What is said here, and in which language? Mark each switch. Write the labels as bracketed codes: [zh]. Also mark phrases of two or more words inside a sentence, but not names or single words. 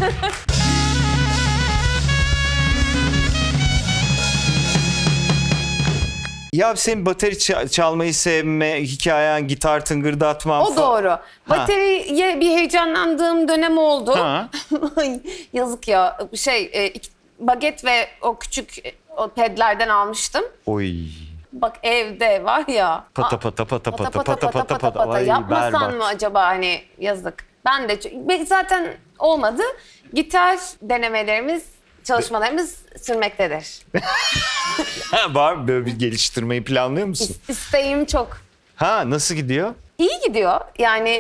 [tr] Ya senin bateri çalmayı sevme, hikayen, gitar tıngırdatma. O doğru. Bateriye bir heyecanlandığım dönem oldu. Ha. Ay, yazık ya. Baget ve o küçük o pedlerden almıştım. Oy. Bak evde var ya. Pata pata pata pata pata pata pata. Ay, Yapmasan berbat. mı acaba hani yazık. Ben de zaten olmadı. Gitar denemelerimiz, çalışmalarımız sürmektedir. Var mı böyle bir geliştirmeyi planlıyor musun? İsteğim çok. Ha, nasıl gidiyor? İyi gidiyor. Yani